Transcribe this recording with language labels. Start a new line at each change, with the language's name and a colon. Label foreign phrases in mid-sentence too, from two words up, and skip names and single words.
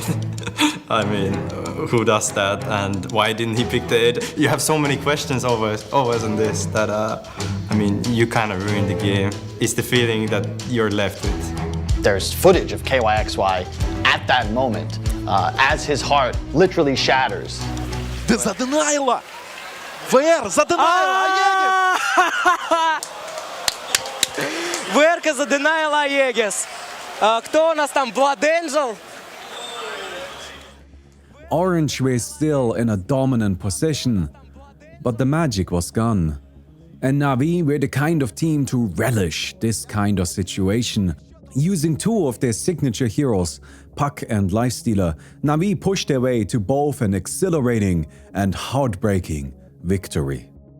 English: I mean, who does that, and why didn't he pick the 8? You have so many questions always in this that, I mean, you kind of ruined the game. It's the feeling that you're left with. There's footage of KYXY at that moment as his heart literally shatters.
Russian: За Данайла! ВР за Данайла! ВР за Данайла Егес. Кто у нас там?
English: Blood Angel? Orange were still in a dominant position, but the magic was gone. And Na'Vi were the kind of team to relish this kind of situation. Using two of their signature heroes, Puck and Lifestealer, Na'Vi pushed their way to both an exhilarating and heartbreaking victory.